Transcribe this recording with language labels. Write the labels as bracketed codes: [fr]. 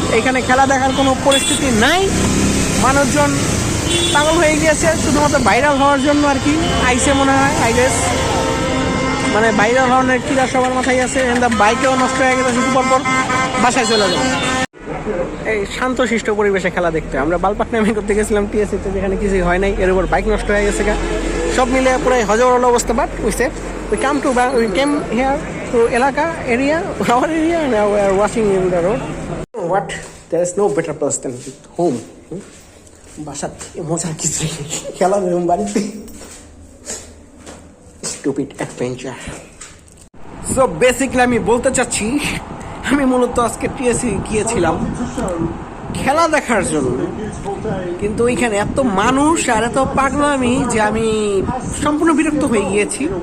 [bn] এখানে খেলা দেখার কোনো পরিস্থিতি নাই, মানুষজন পাগল হয়ে গিয়েছে শুধুমাত্র ভাইরাল হওয়ার জন্য আর কি আইসে মনে হয়, [en] I guess. [bn] মানে ভাইরাল হওয়ার কিরা সবার মাথায় আছে, বাইকেও নষ্ট হয়ে গেছে, শুধু পরপর বাসায় চলে যাবে। এই শান্তশিষ্ট পরিবেশে খেলা দেখতে আমরা বালপাটনামি করতে গেছিলাম TSC-তে, যেখানে কিছুই হয় নাই, এর উপর বাইক নষ্ট হয়ে গেছে গা, সব মিলে পুরো হজবরল অবস্থা। But [en] we came here to এলাকা area, our area, and now we are watching in the road. What? There is no better place than home. [bn] বাসাত মজার কিছু খেলা বেরোম বাড়িতে, [en] Stupid adventure. [bn] সো বেসিক্যালি আমি বলতে চাচ্ছি, আমি মূলত আজকে TSC গিয়েছিলাম খেলা দেখার জন্য, কিন্তু ওইখানে এত মানুষ আর এত পাগলামি যে আমি সম্পূর্ণ বিরক্ত হয়ে গিয়েছি।